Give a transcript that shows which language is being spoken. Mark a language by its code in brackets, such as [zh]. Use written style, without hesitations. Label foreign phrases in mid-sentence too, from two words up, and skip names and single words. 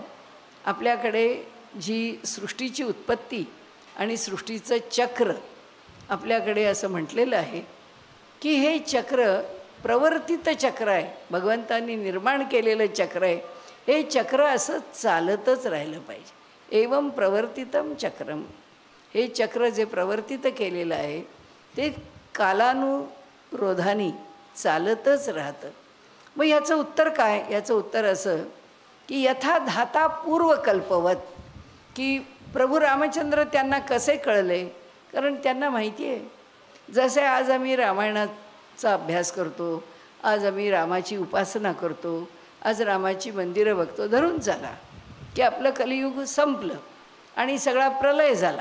[mr] आपल्याकडे जी सृष्टीची उत्पत्ती आणि सृष्टीचं चक्र आपल्याकडे असं म्हटलेलं आहे की हे चक्र प्रवर्तित चक्र आहे, भगवंतांनी निर्माण केलेलं चक्र आहे. हे चक्र असं चालतच राहिलं पाहिजे. [sa] एवं प्रवर्तितम चक्रम, [mr] हे चक्र जे प्रवर्तित केलेलं आहे ते कालानुरोधाने चालतच राहतं. मग ह्याचं उत्तर काय? याचं उत्तर असं की [sa] यथा धाता पूर्वकल्पवत, [mr] की प्रभू रामचंद्र त्यांना कसे कळले? कारण त्यांना माहिती आहे. जसे आज आम्ही रामायणाचा अभ्यास करतो, आज आम्ही रामाची उपासना करतो, आज रामाची मंदिरं बघतो, धरून झाला की आपलं कलियुग संपलं आणि सगळा प्रलय झाला.